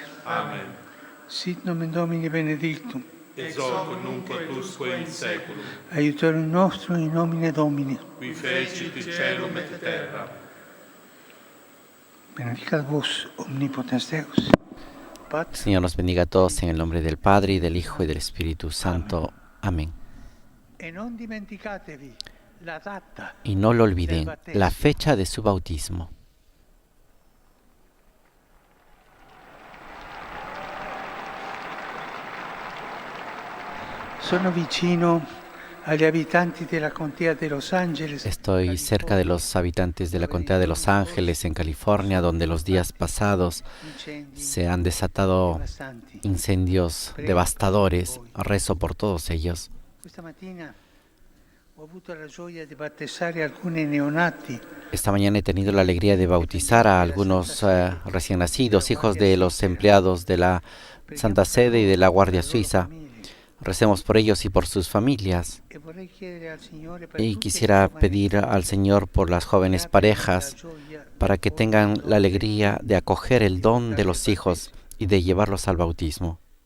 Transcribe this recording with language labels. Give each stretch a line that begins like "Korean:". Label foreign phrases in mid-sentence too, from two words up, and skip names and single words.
Latin: Amen. Sit nomen Domini benedictum. Ex hoc nunc et usque in saeculum. Aiutorium nostrum in nomine Domini. Qui fecit caelum et terra. Benedicat vos, omnipotens Deus, Pater,
Spanish: Señor nos bendiga a todos en el nombre del Padre, y del Hijo, y del Espíritu Santo. Amén.
Italian: e non dimenticatevi la data.
Spanish: Y no lo olviden, la fecha de su bautismo.
Italian: Sono vicino agli abitanti della contea de Los Angeles.
Spanish: Estoy cerca de los habitantes de la contea de Los Ángeles, en California, donde los días pasados se han desatado incendios devastadores. Rezo por todos ellos.
Italian: Questa mattina ho avuto la gioia di battezzare alcuni neonati.
Spanish: Esta mañana he tenido la alegría de bautizar a algunos recién nacidos, hijos de los empleados de la Santa Sede y de la Guardia Suiza. Recemos por ellos y por sus familias. Y quisiera pedir al Señor por las jóvenes parejas para que tengan la alegría de acoger el don de los hijos y de llevarlos al bautismo.